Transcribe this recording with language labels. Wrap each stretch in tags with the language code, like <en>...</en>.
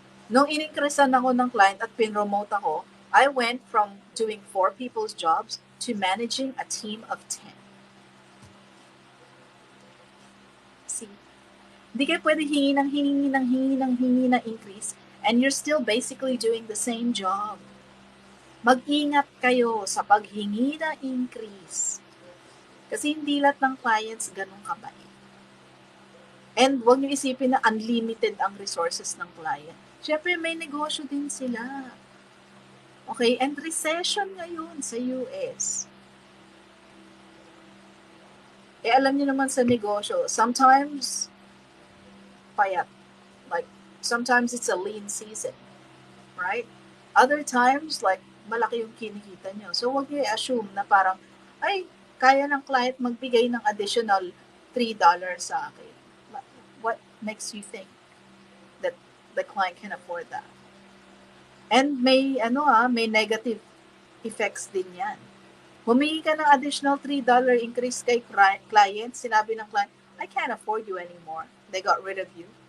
<tl>Nung in-increasean ako ng client</tl> <en>at pinromote ako, I went from doing 4 people's jobs to managing a team of 10. See?</en> <tl>Hindi kayo pwede hingi ng increase</tl> <en>and you're still basically doing the same job.</en> <tl>Mag-ingat kayo sa paghingi ng increase. Kasi hindi lahat ng clients ganun kabait. And huwag niyo isipin na unlimited ang resources ng client. Siyempre, may negosyo din sila. Okay? And recession ngayon sa US. Alam niyo naman sa negosyo, sometimes, payat.</tl> <en>Like, sometimes it's a lean season. Right? Other times, like,</en> <tl>malaki yung kinikita niyo. So, huwag niyo i-assume na parang, ay, kaya ng client magbigay ng additional $3 sa akin.</tl> <en>What makes you think that the client can afford that? And</en> <tl>may negative effects din yan. Humingi ka ng additional $3 increase kay client, sinabi ng client,</tl> <en>I can't afford you anymore. They got rid of you.</en>